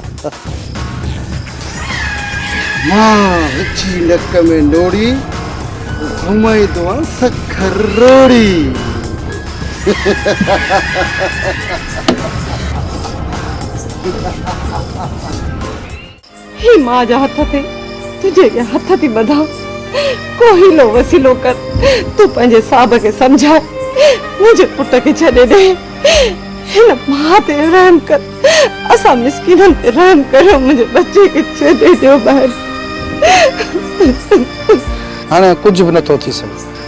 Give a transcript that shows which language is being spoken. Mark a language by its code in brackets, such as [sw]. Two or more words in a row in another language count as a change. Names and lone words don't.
[sd] मां विझी नक में नोड़ी घुमाईंदो सखरोड़ी। ही मां जा हथ थे तुझे ये हथ थी बधा को हीलो वसीलो कर तू पंहिंजे साहब के समझाए मुझे पुट के छॾे दे हिन मां ते रहम कर असा मिस्किनन ते रहम करो मुझे बच्चे के छॾे दियो ॿाहिरि। हाणे कुछ भी नथो थी सके।